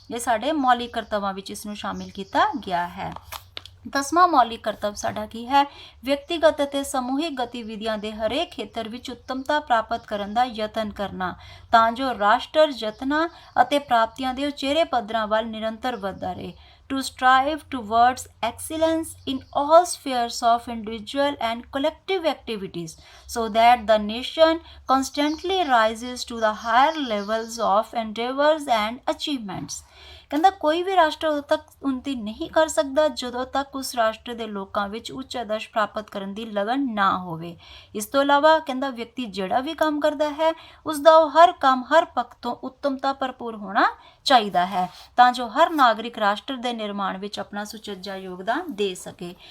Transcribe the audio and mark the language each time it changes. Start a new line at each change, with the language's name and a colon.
Punjabi: ਇਹ ਸਾਡੇ ਮੌਲਿਕ ਕਰਤੱਵਾਂ ਵਿੱਚ ਇਸ ਨੂੰ ਸ਼ਾਮਿਲ ਕੀਤਾ ਗਿਆ ਹੈ। 10ਵਾਂ ਮੌਲਿਕ ਕਰਤੱਵ ਸਾਡਾ ਕੀ ਹੈ? ਵਿਅਕਤੀਗਤ ਅਤੇ ਸਮੂਹਿਕ ਗਤੀਵਿਧੀਆਂ ਦੇ ਹਰੇਕ ਖੇਤਰ ਵਿੱਚ ਉੱਤਮਤਾ ਪ੍ਰਾਪਤ ਕਰਨ ਦਾ ਯਤਨ ਕਰਨਾ, ਤਾਂ ਜੋ ਰਾਸ਼ਟਰ ਯਤਨਾਂ ਅਤੇ ਪ੍ਰਾਪਤੀਆਂ ਦੇ ਉਚੇਰੇ ਪੱਧਰਾਂ ਵੱਲ ਨਿਰੰਤਰ ਵੱਧਦਾ ਰਹੇ।
English: To strive towards excellence in all spheres of individual and collective activities, so that the nation constantly rises to the higher levels of endeavors and achievements।
Punjabi: ਕਹਿੰਦਾ ਕੋਈ ਵੀ ਰਾਸ਼ਟਰ ਉਦੋਂ ਤੱਕ ਉੱਨਤੀ ਨਹੀਂ ਕਰ ਸਕਦਾ ਜਦੋਂ ਤੱਕ ਉਸ ਰਾਸ਼ਟਰ ਦੇ ਲੋਕਾਂ ਵਿੱਚ ਉੱਚ ਆਦਰਸ਼ ਪ੍ਰਾਪਤ ਕਰਨ ਦੀ ਲਗਨ ਨਾ ਹੋਵੇ। ਇਸ ਤੋਂ ਇਲਾਵਾ ਕਹਿੰਦਾ ਵਿਅਕਤੀ ਜਿਹੜਾ ਵੀ ਕੰਮ ਕਰਦਾ ਹੈ ਉਸ ਦਾ ਉਹ ਹਰ ਕੰਮ ਹਰ ਪੱਖ ਤੋਂ ਉੱਤਮਤਾ ਭਰਪੂਰ ਹੋਣਾ ਚਾਹੀਦਾ ਹੈ, ਤਾਂ ਜੋ ਹਰ ਨਾਗਰਿਕ ਰਾਸ਼ਟਰ ਦੇ ਨਿਰਮਾਣ ਵਿੱਚ ਆਪਣਾ ਸੁਚੱਜਾ ਯੋਗਦਾਨ ਦੇ ਸਕੇ।